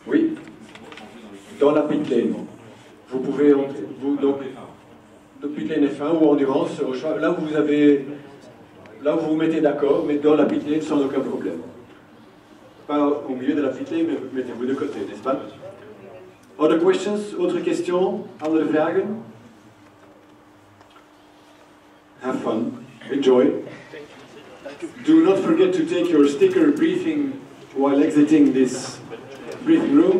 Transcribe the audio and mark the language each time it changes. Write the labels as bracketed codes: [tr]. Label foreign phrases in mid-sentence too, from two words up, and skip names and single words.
[fr] Oui, dans la [en] pit lane. [fr] Vous pouvez entrer. Donc, de [en] pit lane [fr] F1 ou endurance, au choix, là où vous avez, là où vous vous mettez d'accord, mais dans la [en] pit lane [fr] sans aucun problème. Pas au milieu de la [en] pit lane, [fr] mais mettez-vous de côté, n'est-ce pas? [en] Other questions? [fr] Autres questions? [nl] Andere vragen? [en] Have fun. Enjoy. Do not forget to take your sticker briefing while exiting this briefing room.